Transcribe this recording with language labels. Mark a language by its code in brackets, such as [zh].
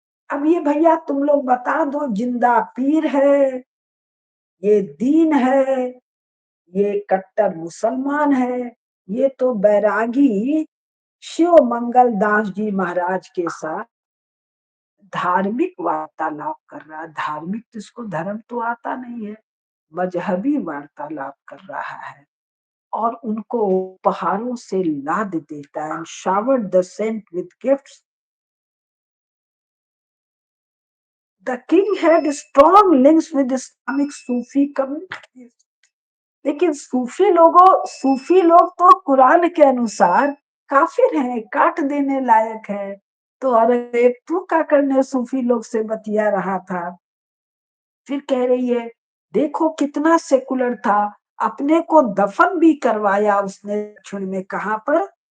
[hi] अब ये भैया तुम लोग बता दो, जिंदा पीर है, ये दीन है, ये कट्टर मुसलमान है, ये तो बैरागी शिव मंगल दास जी महाराज के साथ धार्मिक वार्तालाप कर रहा है। धार्मिक, जिसको धर्म तो आता नहीं है, मजहबी वार्तालाप कर रहा है। और उनको उपहारों से लाद देता है, [en] showered the saint with gifts. The king had strong links with Islamic Sufi communities. [hi] लेकिन सूफी लोग तो कुरान के अनुसार काफिर हैं, काट देने लायक है। तो औरंगजेब तू क्या करने सूफी लोग से बतिया रहा था। फिर कह रही है, देखो कितना सेकुलर था, अपने को दफन भी करवाया उसने दक्षिण में। कहाँ पर?